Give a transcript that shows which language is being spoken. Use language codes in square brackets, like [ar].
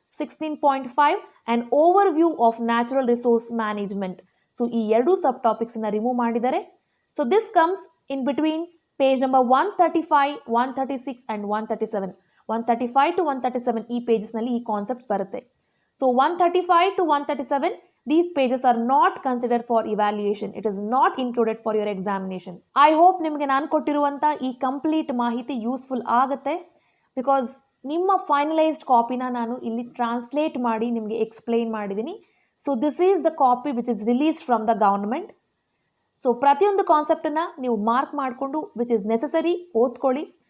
[en] 16.5 and overview of natural resource management. [kn] So ಈ ಎರಡು ಸಬ್ ಟಾಪಿಕ್ಸನ್ನು remove ಮಾಡಿದ್ದಾರೆ. [en] So this comes in between page number 135, 136 and 137. [kn] 135 to 137 ಈ ಪೇಜಸ್ನಲ್ಲಿ ಈ concepts ಬರುತ್ತೆ. [en] So 135 to 137 these pages are not considered for evaluation. It is not included for your examination. I hope [kn] ನಿಮಗೆ ನಾನು ಕೊಟ್ಟಿರುವಂಥ ಈ ಕಂಪ್ಲೀಟ್ ಮಾಹಿತಿ ಯೂಸ್ಫುಲ್ ಆಗುತ್ತೆ. ಬಿಕಾಸ್ ನಿಮ್ಮ ಫೈನಲೈಸ್ಡ್ ಕಾಪಿನ ನಾನು ಇಲ್ಲಿ ಟ್ರಾನ್ಸ್ಲೇಟ್ ಮಾಡಿ ನಿಮಗೆ ಎಕ್ಸ್ಪ್ಲೈನ್ ಮಾಡಿದ್ದೀನಿ. [en] So this is the copy which is released from the government. So [kn] ಪ್ರತಿಯೊಂದು ಕಾನ್ಸೆಪ್ಟನ್ನು ನೀವು ಮಾರ್ಕ್ ಮಾಡಿಕೊಂಡು [en] which is necessary [kn] ಓದ್ಕೊಳ್ಳಿ.